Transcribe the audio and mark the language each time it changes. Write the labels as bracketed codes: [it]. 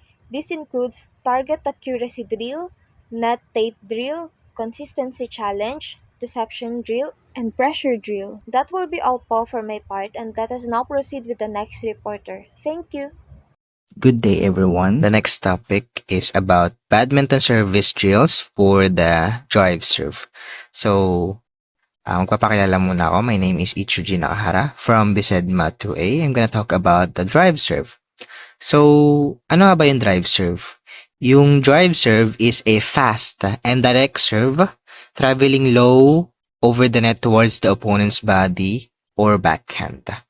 [en] This includes target accuracy drill, net tape drill, consistency challenge, deception drill, and pressure drill. That will be all po for my part, and let us now proceed with the next reporter. Thank you. Good day, everyone. The next topic is about badminton service drills for the drive serve. [tl] So, magpapakilala muna ako. [en] My name is Ichuji Nakahara from Bisedma 2A. I'm gonna talk about the drive serve. [tl] So, ano nga ba yung [en] drive serve? [tl] Yung [en] drive serve is a fast and direct serve traveling low over the net towards the opponent's body or backhand.